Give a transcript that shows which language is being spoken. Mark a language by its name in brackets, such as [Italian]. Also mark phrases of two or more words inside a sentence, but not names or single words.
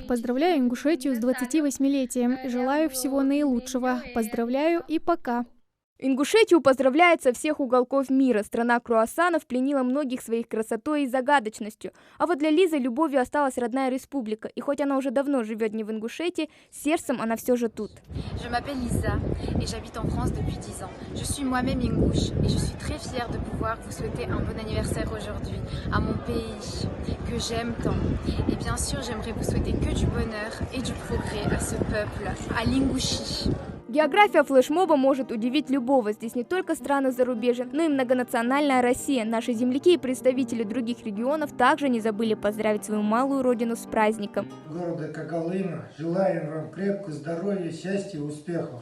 [Russian] Поздравляю Ингушетию с 28-летием. Желаю всего наилучшего. Поздравляю и пока. Ингушетию поздравляет со всех уголков мира. Страна круассанов пленила многих своей красотой и загадочностью. А вот для Лизы любовью осталась родная республика. И хоть она уже давно живет не в Ингушетии, сердцем она все же тут. [French] Je m'appelle Lisa et j'habite en France depuis 10 ans. Je suis moi-même ingouche et je suis très fière de pouvoir vous souhaiter un bon anniversaire aujourd'hui à mon pays que j'aime tant. Et bien sûr, j'aimerais vous souhaiter que du bonheur et du progrès à ce peuple, à l'Ingouchie. [Russian] География флешмоба может удивить любого. Здесь не только страны зарубежья, но и многонациональная Россия. Наши земляки и представители других регионов также не забыли поздравить свою малую родину с праздником. Города Когалыма желаем вам крепкого здоровья, счастья и успехов.